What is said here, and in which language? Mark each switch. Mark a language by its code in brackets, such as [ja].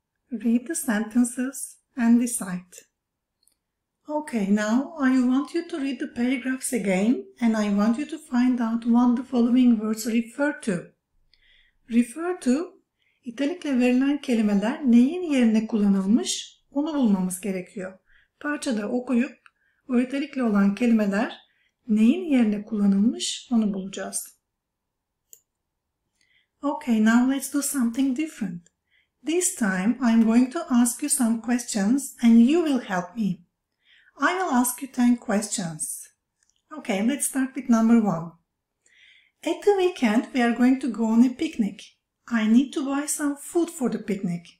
[en] Read the sentences and decide. Okay, now I want you to read the paragraphs again, and I want you to find out what the following words refer to. [tr] Refer to, italikle verilen kelimeler neyin yerine kullanılmış, onu bulmamız gerekiyor. Parçada okuyup o italikle olan kelimeler neyin yerine kullanılmış, onu bulacağız. [en] Okay, now let's do something different. This time I'm going to ask you some questions and you will help me. I will ask you 10 questions. Okay, let's start with number 1. At the weekend we are going to go on a picnic. I need to buy some food for the picnic.